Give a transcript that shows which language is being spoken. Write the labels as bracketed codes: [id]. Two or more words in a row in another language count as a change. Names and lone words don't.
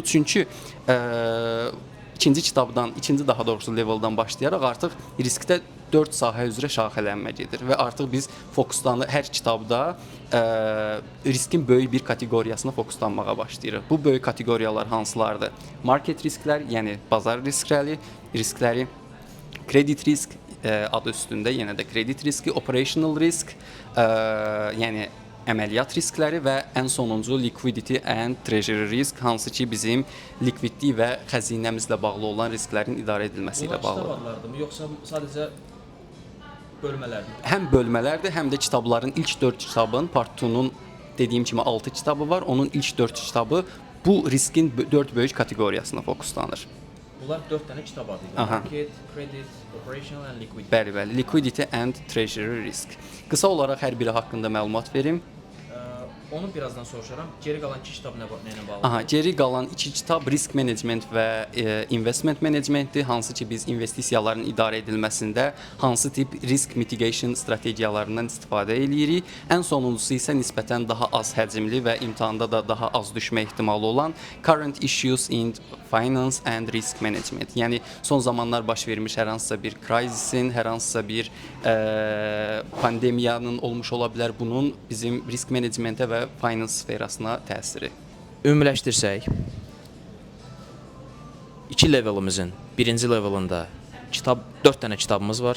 [az] Çünki ikinci daha doğrusu leveldan başlayaraq artıq riskdə 4 sahə üzrə şaxələnmə gedir və artıq biz hər kitabda riskin böyük bir kateqoriyasına fokuslanmağa başlayırıq. Bu böyük kateqoriyalar hansılardır? Market risklər, yəni bazar riskləri, kredit risk adı üstündə, yenə də kredit riski, [en] operational risk, [az] yəni əməliyyat riskləri və ən sonuncu [en] liquidity and treasury risk, [az] hansı ki bizim likvidlik və xəzinəmizlə bağlı olan risklərin idarə edilməsi ilə bağlıdır. Bunlar kitab adlarıdırmı, yoxsa sadəcə bölmələrdir? Həm bölmələrdir, həm də kitabların ilk 4 kitabın, Part 2-nun dediyim kimi 6 kitabı var. Onun ilk 4 kitabı bu riskin 4 böyük kateqoriyasına fokuslanır. Bunlar 4 dənə kitab adı. [en] Market, credit, operational and liquidity. Bəli, liquidity and treasury risk. [az] Qısa olaraq hər biri haqqında məlumat verim. Onu birazdan soruşaram. Geri qalan 2 kitab nə ilə bağlıdır? Geri qalan 2 kitab [en] risk management [az] və [en] investment managementdir. [az] Hansı ki biz investisiyaların idarə edilməsində hansı tip [en] risk mitigation [az] strategiyalarından istifadə edirik. Ən sonuncusu isə nisbətən daha az həcmli və imtahanda da daha az düşmə ehtimalı olan [en] current issues in finance and risk management. [az] Yəni son zamanlar baş vermiş hər hansısa bir crisisin, hər hansısa bir pandemiyanın olmuş ola bilər. Bunun bizim [en] risk managementə [az] və finance sferasına təsiri. Ümumiləşdirsək, 2 levelimizin birinci levelində 4 dənə kitabımız var.